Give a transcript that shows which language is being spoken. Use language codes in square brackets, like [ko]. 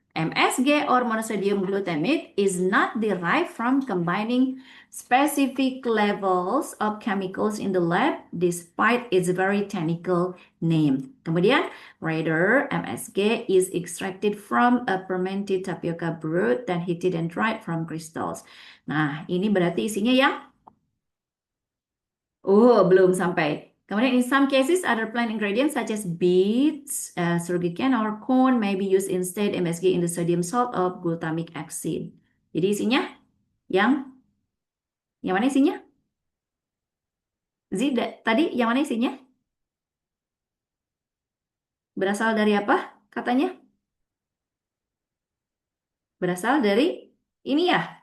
[en] MSG or monosodium glutamate is not derived from combining specific levels of chemicals in the lab despite its very technical name. [id] Kemudian, [en] rather, MSG is extracted from a fermented tapioca broth then heated and dried from crystals. [id] Nah, ini berarti isinya yang belum sampai. Kemudian [en] in some cases, other plant ingredients such as beets, sugarcane, or corn may be used instead MSG in the sodium salt of glutamic acid. [id] Jadi isinya yang yang mana isinya? Zida, tadi yang mana isinya? Berasal dari apa? Katanya berasal dari ini ya.